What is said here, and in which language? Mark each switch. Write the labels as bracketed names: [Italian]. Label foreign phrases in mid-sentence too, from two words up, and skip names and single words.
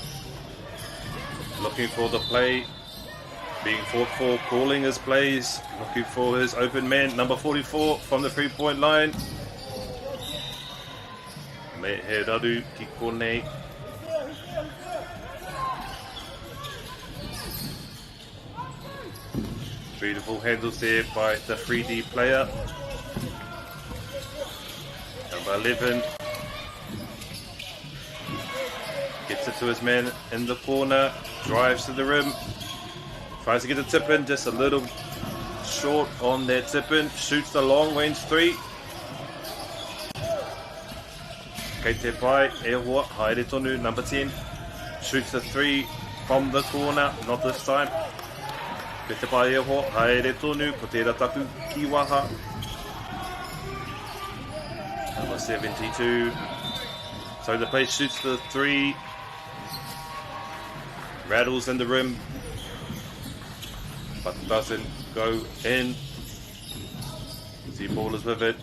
[English] Looking for the play. Being fought for, calling his plays. Looking for his open man. Number 44 from the 3-point line. [Māori] Me he raru ki konei. [English] Beautiful handles there by the 3D player. Number 11. Gets it to his man in the corner, drives to the rim, tries to get a tip in, just a little short on that tip in, shoots the long range three. [Māori] Kei te pai, e hoa, haere tonu, [English] number 10, shoots the three from the corner, not this time. [Māori] Kei te pai, e hoa, haere tonu, ko te rataku ki waha. [English] Number 72, so the play shoots the three. Rattles in the rim, but doesn't go in. Z Ballers with it.